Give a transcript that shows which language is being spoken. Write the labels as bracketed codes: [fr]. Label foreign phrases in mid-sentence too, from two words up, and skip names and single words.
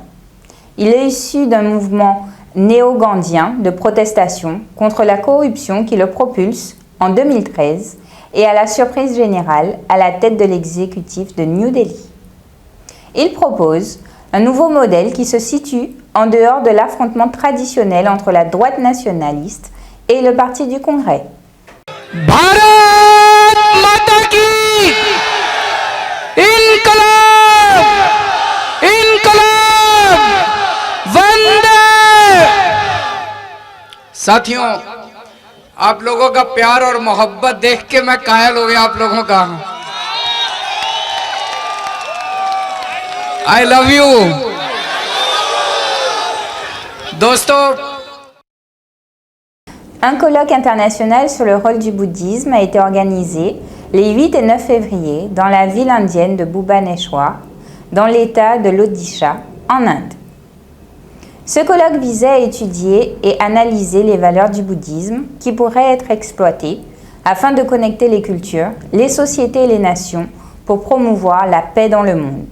[fr] Il est issu d'un mouvement néo-gandhien de protestation contre la corruption qui le propulse en 2013 et à la surprise générale à la tête de l'exécutif de New Delhi. Il propose un nouveau modèle qui se situe en dehors de l'affrontement traditionnel entre la droite nationaliste et le Parti du Congrès. [hi] भारत माता की इंक़लाब इंक़लाब वंदे साथियों, आप लोगों का प्यार और मोहब्बत देख के मैं कायल हो गया आप लोगों का. [en] I love you. [hi] दोस्तों, [fr] Un colloque international sur le rôle du bouddhisme a été organisé les 8 et 9 février dans la ville indienne de Bhubaneswar, dans l'état de l'Odisha, en Inde. Ce colloque visait à étudier et analyser les valeurs du bouddhisme qui pourraient être exploitées afin de connecter les cultures, les sociétés et les nations pour promouvoir la paix dans le monde.